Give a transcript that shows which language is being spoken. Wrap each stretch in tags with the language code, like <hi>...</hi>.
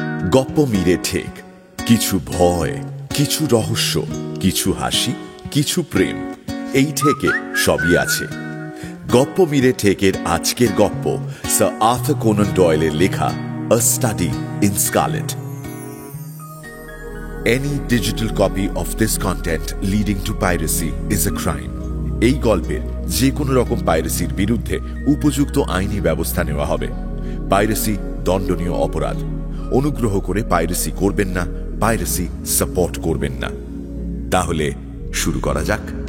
<bn>গপ্প মিলে ঠেক, কিছু ভয়, কিছু রহস্য, কিছু হাসি, কিছু প্রেম, এই ঠেকে সবই আছে। গপ্প মিলে ঠেকের আজকের গপ্প স্যার আর্থার কোনান ডয়েলের লেখা A Study in Scarlet.</bn> <en>Any digital copy of this content leading to piracy is a crime.</en> <bn>এই গল্পের যে কোনো রকম পাইরেসির বিরুদ্ধে উপযুক্ত আইনি ব্যবস্থা নেওয়া হবে। পাইরেসি দণ্ডনীয় অপরাধ। অনুগ্রহ করে পাইরেসি করবেন না, পাইরেসি সাপোর্ট করবেন না। তাহলে শুরু করা যাক।</bn>